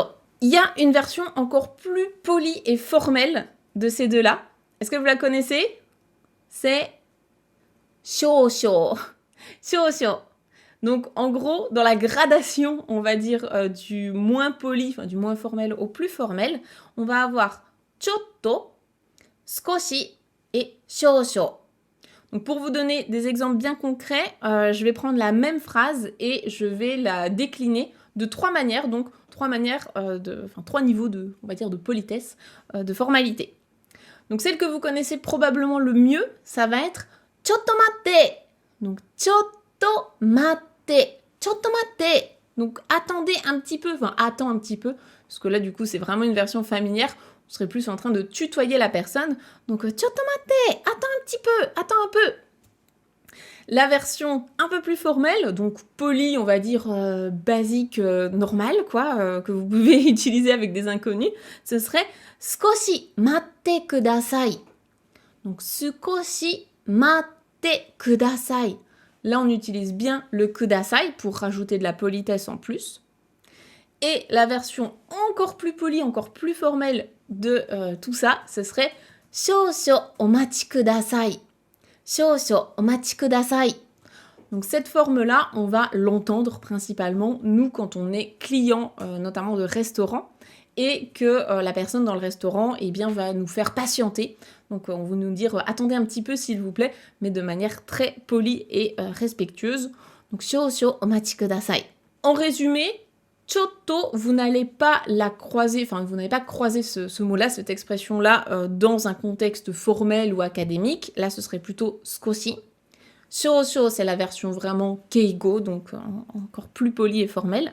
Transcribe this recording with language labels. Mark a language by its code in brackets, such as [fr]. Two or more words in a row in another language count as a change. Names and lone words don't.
[fr] Il y a une version encore plus polie et formelle de ces deux-là. Est-ce que vous la connaissez? C'est shōshō. Shōshō. Donc, en gros, dans la gradation, on va dire, du moins poli, enfin du moins formel au plus formel, on va avoir chotto, skoshi et shōshō. Donc, pour vous donner des exemples bien concrets, je vais prendre la même phrase et je vais la décliner de trois manières, donc trois niveaux de, on va dire, de politesse, de formalité. Donc, celle que vous connaissez probablement le mieux, ça va être [ja] ちょっと待って. Donc, ちょっと待って。ちょっと待って. [fr] Donc, attendez un petit peu, enfin, attends un petit peu, parce que là, du coup, c'est vraiment une version familière. On serait plus en train de tutoyer la personne. Donc, [ja] ちょっと待って, [fr] attends un petit peu, attends un peu. La version un peu plus formelle, donc polie, on va dire basique, normale, quoi, que vous pouvez utiliser avec des inconnus, ce serait [ja] 少し待ってください. Donc, 少し待ってください. [fr] Là, on utilise bien le kudasai pour rajouter de la politesse en plus. Et la version encore plus polie, encore plus formelle de tout ça, ce serait [ja] 少々お待ちください. 少々お待ちください. [fr] Donc cette forme-là, on va l'entendre principalement, nous, quand on est client, notamment de restaurant, et que la personne dans le restaurant eh bien, va nous faire patienter. Donc on va nous dire « attendez un petit peu s'il vous plaît », mais de manière très polie et respectueuse. [ja] Donc « 少々お待ちください ». [fr] En résumé, chotto, vous n'allez pas la croiser, enfin vous n'allez pas croiser ce mot-là, cette expression-là, dans un contexte formel ou académique. Là, ce serait plutôt skoshi. Shōshō, c'est la version vraiment keigo, donc encore plus polie et formelle.